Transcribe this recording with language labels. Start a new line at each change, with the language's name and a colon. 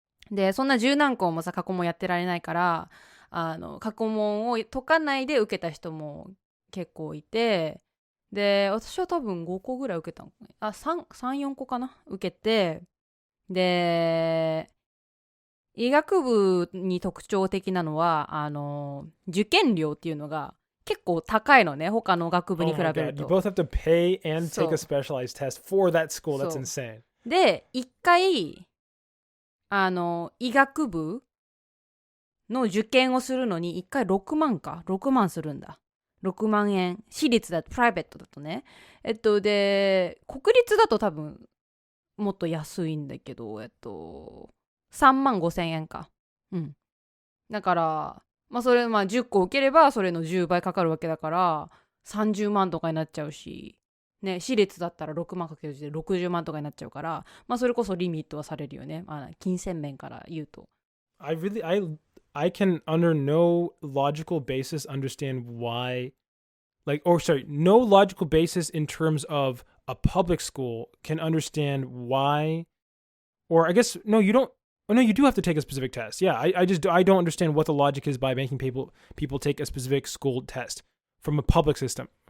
Japanese: でそんな十何校もさ過去問やってられないから、過去問を解かないで受けた人も結構いて、で私は多分5個ぐらい受けたのかな、3,4個かな受けて、で医学部に特徴的なのは受験料っていうのが結構高いのね、他の学部に比べると。
English: You both have to pay and take a specialized test for that school. That's insane.
Japanese: で一回医学部の受験をするのに1回6万するんだ。6万円。私立だと、プライベートだとね。で国立だと多分もっと安いんだけど、3万5千円か。だからまあそれまあ10個受ければそれの10倍かかるわけだから30万とかになっちゃうしね、私立だったら6万かけるで60万とかになっちゃうから、まあそれこそリミットはされるよね。まあ金銭面から言うと。
English: I can under no logical basis understand why, no logical basis in terms of a public school can understand why, or I guess no, you don't. Oh no, you do have to take a specific test. Yeah, I don't understand what the logic is by making people take a specific school test from a public system.